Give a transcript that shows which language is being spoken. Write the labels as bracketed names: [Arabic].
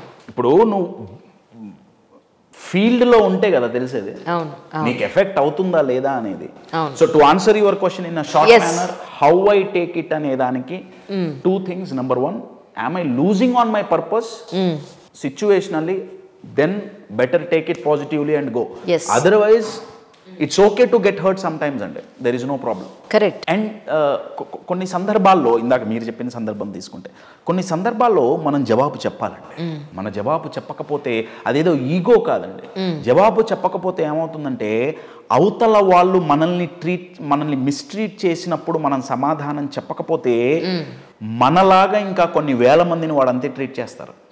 [Telugu] ఇప్పుడు నువ్వు ఫీల్డ్లో ఉంటే కదా తెలిసేది నీకు ఎఫెక్ట్ అవుతుందా లేదా అనేది. [English] so to answer your question in a short manner, how I take it [Telugu] అనే దానికి [English] 2 things. Number 1, am I losing on my purpose situationally? Then better take it positively and go. Otherwise it's okay to get hurt sometimes and there is no problem. Correct. [Telugu] And కొన్ని సందర్భాల్లో, ఇందాక మీరు చెప్పిన సందర్భం తీసుకుంటే, కొన్ని సందర్భాల్లో మనం జవాబు చెప్పాలండి. మన జవాబు చెప్పకపోతే అదేదో ఈగో కాదండి. జవాబు చెప్పకపోతే ఏమవుతుందంటే అవతల వాళ్ళు మనల్ని మిస్ట్రీట్ చేసినప్పుడు మనం సమాధానం చెప్పకపోతే మనలాగా ఇంకా కొన్ని వేల మందిని వాడు అంతే ట్రీట్ చేస్తారు.